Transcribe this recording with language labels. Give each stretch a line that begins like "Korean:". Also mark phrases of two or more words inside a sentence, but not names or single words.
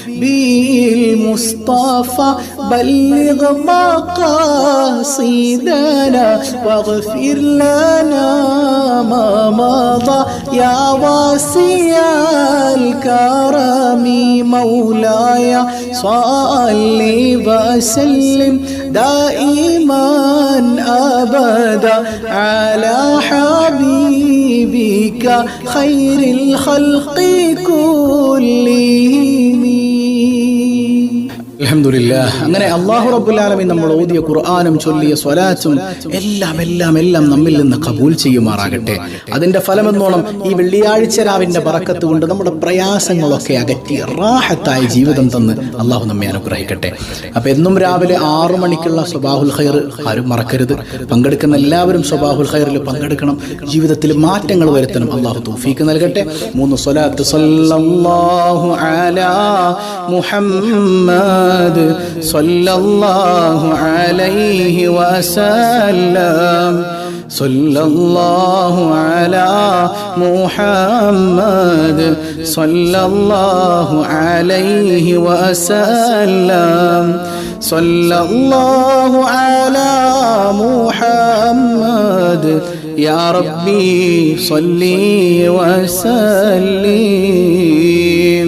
Arabic: بالمصطفى بلغ مقاصدنا واغفر لنا ما مضى يا واسع الكرم مولاي صل وسلم دائما أبدا على حبيبك خير الخلق كلهم. الحمد لله.
Malayalam: അങ്ങനെ
Arabic: الله رب العالمين
Malayalam: നമ്മൾ ഓതിയ ഖുർആനും ചൊല്ലിയ സ്വലാത്തും എല്ലാം നമ്മിൽ നിന്ന് കബൂൽ ചെയ്യുമാറാകട്ടെ. അതിന്റെ ഫലമെന്നോണം ഈ വെള്ളിയാഴ്ച രാവിന്റെ ബറക്കത്ത് കൊണ്ട് നമ്മുടെ പ്രയാസങ്ങളൊക്കെ അകറ്റി റാഹത്തായ ജീവിതം തന്ന് അല്ലാഹു നമ്മെ അനുഗ്രഹിക്കട്ടെ. അപ്പൊ എന്നും രാവിലെ 6 മണിക്കുള്ള സ്വബാഹുൽ ഖൈർ ആരും മറക്കരുത്. പങ്കെടുക്കുന്ന എല്ലാവരും സ്വബാഹുൽ ഖൈറിൽ പങ്കെടുക്കണം. ജീവിതത്തിൽ മാറ്റങ്ങൾ വരുത്തണം. അല്ലാഹു തൗഫീഖ് നൽകട്ടെ. 3 സ്വലാത്ത്
Arabic: صلى الله على محمد صلى الله عليه وسلم صلى الله على محمد صلى الله عليه وسلم صلى الله على محمد يا ربي صلي وسلم.